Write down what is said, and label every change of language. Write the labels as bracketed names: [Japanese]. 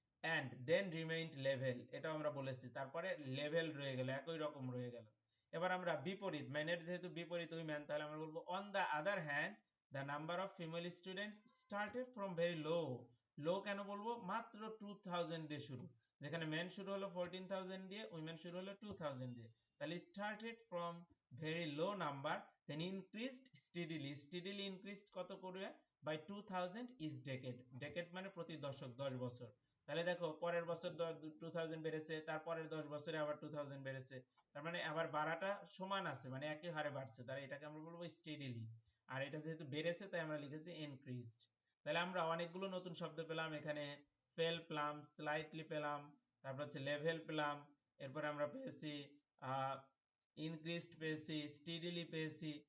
[Bangla] And then remained level, এটাও আমরা বলেছি, তারপরে লেভেল রয়ে গেল, একই রকম রয়ে গেল। এবার আমরা বিপরীত, ম্যানের যেহেতু বিপরীত উইমেন, তাহলে আমরা বলবো on the other hand [English] the number of female students started from very low, [Bangla] low কেন বলবো, মাত্র 2000 দিয়ে শুরু, যেখানে মেন শুরু হলো 14,000 দিয়ে, উইমেন শুরু হলো 2000 দিয়ে। তাহলে [English] started from very low number, then increased steadily, [Bangla] steadily increased কত করে, by 2000 is decade, decade মানে প্রতি দশক, 10 বছর। তাহলে দেখো পরের বছর 2000 বেড়েছে, তারপরের 10 বছরে আবার 2000 বেড়েছে, তার মানে আবার বাড়াটা সমান আছে, মানে একই হারে বাড়ছে, তাহলে এটাকে আমরা বলবো steadily। আর এটা যেহেতু বেড়েছে তাই আমরা লিখেছি increased। তাহলে আমরা অনেকগুলো নতুন শব্দ পেলাম এখানে, ফেল পেলাম, স্লাইটলি পেলাম, তারপর হচ্ছে লেভেল পেলাম, এরপর আমরা পেয়েছি ইনক্রিজড পেয়েছি, স্টেডিলি পেয়েছি।